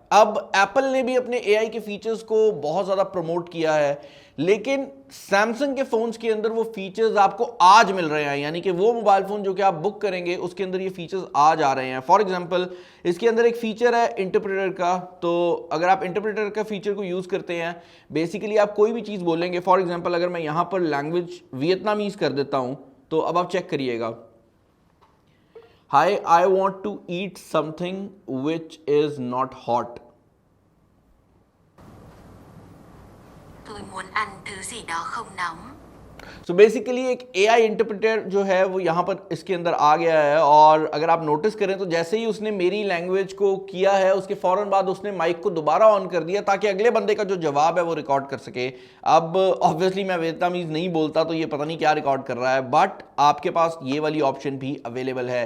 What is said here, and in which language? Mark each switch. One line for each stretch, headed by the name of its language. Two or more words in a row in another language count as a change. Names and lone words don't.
Hindi: अब एप्पल ने भी अपने एआई के फीचर्स को बहुत ज़्यादा प्रमोट किया है, लेकिन सैमसंग के फोन्स के अंदर वो फीचर्स आपको आज मिल रहे हैं, यानी कि वो
English: mobile phone
Hindi: जो कि आप बुक करेंगे उसके अंदर ये फीचर्स आज आ रहे हैं।
English: for example
Hindi: इसके अंदर एक फीचर है इंटरप्रेटर का। तो अगर आप इंटरप्रेटर का फीचर को यूज़ करते हैं, बेसिकली आप कोई भी चीज़ बोलेंगे,
English: for example
Hindi: अगर मैं यहाँ पर लैंग्वेज वियतनामीज कर देता हूँ तो अब आप चेक करिएगा,
English: Hi I want to eat something which is not hot.
Vietnamese: Tôi muốn ăn thứ gì đó không nóng।
Hindi: सो बेसिकली एक
English: AI interpreter
Hindi: जो है वो यहाँ पर इसके अंदर आ गया है, और अगर आप नोटिस करें तो जैसे ही उसने मेरी लैंग्वेज को किया है उसके फौरन बाद उसने माइक को दोबारा ऑन कर दिया ताकि अगले बंदे का जो जवाब है वो रिकॉर्ड कर सके। अब ऑब्वियसली मैं वियतनामीज नहीं बोलता तो ये पता नहीं क्या रिकॉर्ड कर रहा है, बट आपके पास ये वाली ऑप्शन भी अवेलेबल है।